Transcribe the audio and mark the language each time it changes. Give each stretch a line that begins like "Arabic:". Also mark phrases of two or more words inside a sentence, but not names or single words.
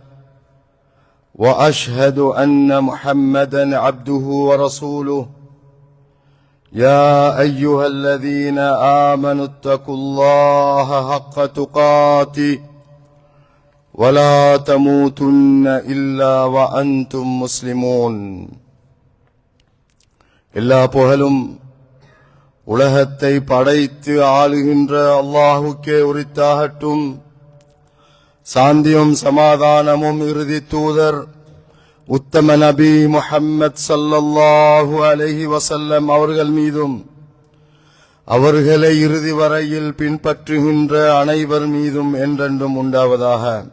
Arabic: وأشهد أن محمدا عبده ورسوله يا أيها الذين آمنوا اتقوا الله حق تقاته ولا تموتن إلا وأنتم مسلمون.
Tamil: எல்லா புகழும் உலகத்தை படைத்து ஆளுகின்ற அல்லாஹுக்கே உரித்தாகட்டும். சாந்தியும் சமாதானமும் இறுதி தூதர் உத்தம நபி முஹம்மத்
Arabic: صلى الله عليه وسلم
Tamil: அவர்கள் மீதும் அவர்களை இறுதி வரையில் பின்பற்றுகின்ற அனைவர் மீதும் என்றென்றும் உண்டாவதாக.